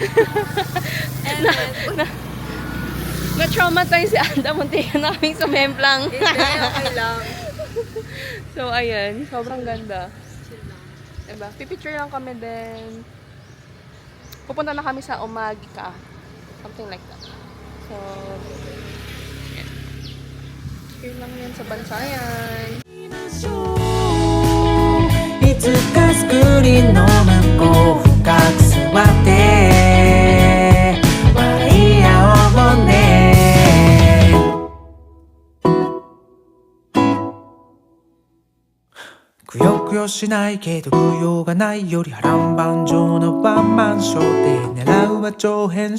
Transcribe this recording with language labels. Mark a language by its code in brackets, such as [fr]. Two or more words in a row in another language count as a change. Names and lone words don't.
[tl] Na-traumatize si Anda, muntik na kaming sumemplang. Hindi, okay lang. So, ayan. Sobrang ganda. Diba? Pipicture lang kami din. Pupunta na kami sa Umagika. [en] Something like that. So, [tl] yan. Here lang yan sa Bansayan. [ja] いつかスクリーンの向こう深く座って笑い合おうねくよくよしないけど供養がないより波乱万丈のワンマンショーで狙うは長編